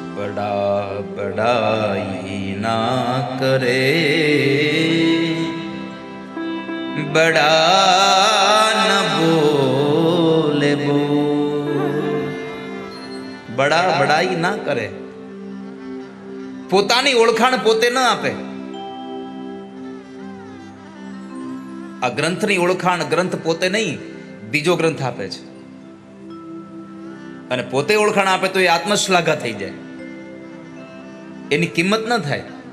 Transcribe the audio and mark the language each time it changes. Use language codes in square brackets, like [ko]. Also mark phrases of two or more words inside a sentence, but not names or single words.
[hi] बड़ा बड़ाई ना करे, बड़ा न बोले बोल। बड़ा बड़ाई ना करे, [gu] પોતાની ઓળખાણ પોતે ન આપે. આ ગ્રંથની ઓળખાણ ગ્રંથ પોતે નહીં, બીજો ગ્રંથ આપે છે. અને પોતે ઓળખાણ આપે તો એ આત્મશ્લાઘા થઈ જાય, એની કિંમત ન થાય.